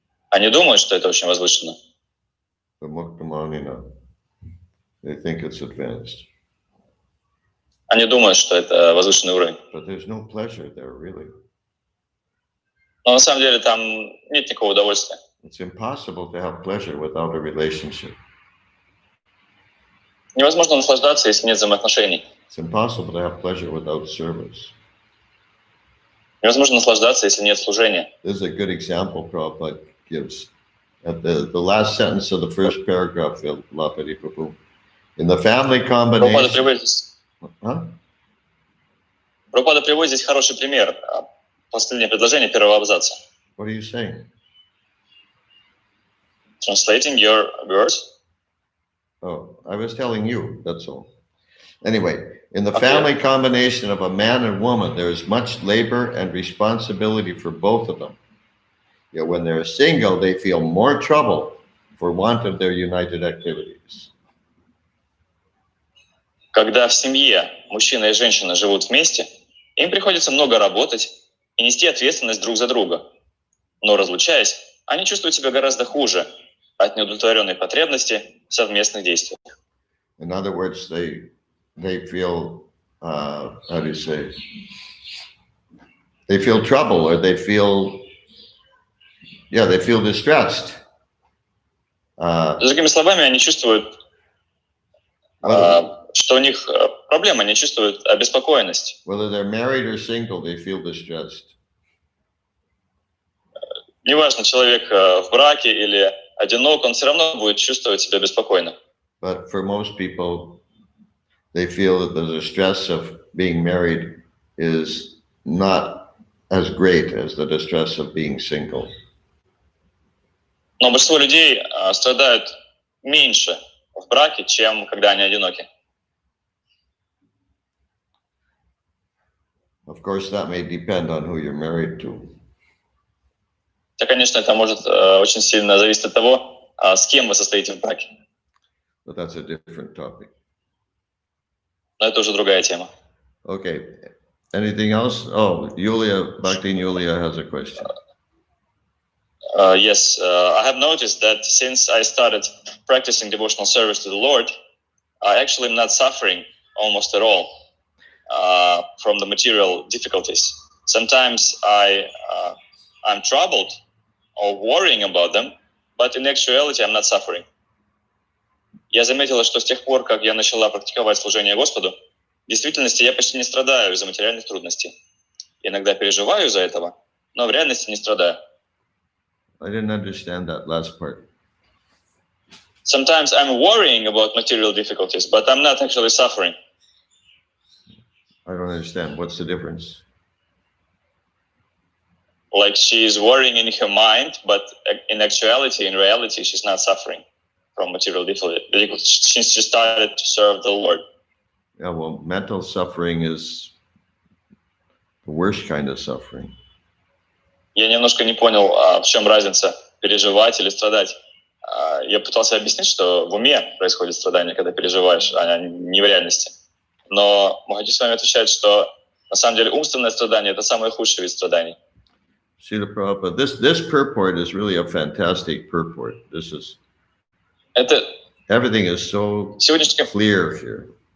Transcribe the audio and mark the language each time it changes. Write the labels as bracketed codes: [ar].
[ru] Они думают, что это очень возвышенно. [en] The Muktamanina, they think it's advanced. [ru] Они думают, что это возвышенный уровень. [en] But there's no pleasure there, really. [ru] Но на самом деле там нет никакого удовольствия. [en] It's impossible to have pleasure without a relationship. [ru] Невозможно наслаждаться, если нет взаимоотношений. [en] It's impossible to have pleasure without service. [ru] Невозможно наслаждаться, если нет служения. [en] This is a good example Prabhupada gives. At the last sentence of the first paragraph of Lapadi Prabhu. In the family [ru] Прабхупада [en] combination... [ru] приводит здесь хороший пример. Последнее предложение первого абзаца. [en] What are you saying? Translating your words. Oh, I was telling you, that's all. Anyway, in the family combination of a man and woman, there is much labor and responsibility for both of them. Yet when they're single, they feel more trouble for want of their united activities. [ru] Когда в семье мужчина и женщина живут вместе, им приходится много работать и нести ответственность друг за друга. Но разлучаясь, они чувствуют себя гораздо хуже от неудовлетворенной потребности в совместных действиях. [en] In other words, they feel, how do you say? They feel trouble, or they feel distressed. [ru] Другими словами, они чувствуют, что у них проблема, они чувствуют обеспокоенность. [en] Whether they're married or single, they feel distressed. [ru] Неважно, человек в браке или одинок, он все равно будет чувствовать себя беспокойно. [en] But for most people, they feel that the stress of being married is not as great as the distress of being single. [ru] Но большинство людей страдают меньше в браке, чем когда они одиноки. [en] Of course, that may depend on who you're married to. [ru] Да, конечно, это может очень сильно зависеть от того, с кем вы состоите в браке. [en] But that's a different topic. [ru] Но это уже другая тема. [en] Okay. Anything else? Oh, Bhakti Yulia has a question. Yes, I have noticed that since I started practicing devotional service to the Lord, I actually am not suffering almost at all from the material difficulties. Sometimes I'm troubled or worrying about them, but in actuality I'm not suffering. [ru] Я заметила, что с тех пор, как я начала практиковать служение Господу, в действительности я почти не страдаю из-за материальных трудностей. Иногда переживаю из-за этого, но в реальности не страдаю. [en] I didn't understand that last part. Sometimes I'm worrying about material difficulties, but I'm not actually suffering. I don't understand. What's the difference? Like she's worrying in her mind, but in reality, she's not suffering from material difficulties since she started to serve the Lord. Yeah, well, mental suffering is the worst kind of suffering. [ru] Я немножко не понял, в чем разница переживать или страдать. Я пытался объяснить, что в уме происходит страдание, когда переживаешь, а не в реальности. Но Махаджи с вами отвечает, что на самом деле умственное страдание – это самое худшее вид страданий. [en] Srila Prabhupada, this purport is really a fantastic purport. Everything is so clear here.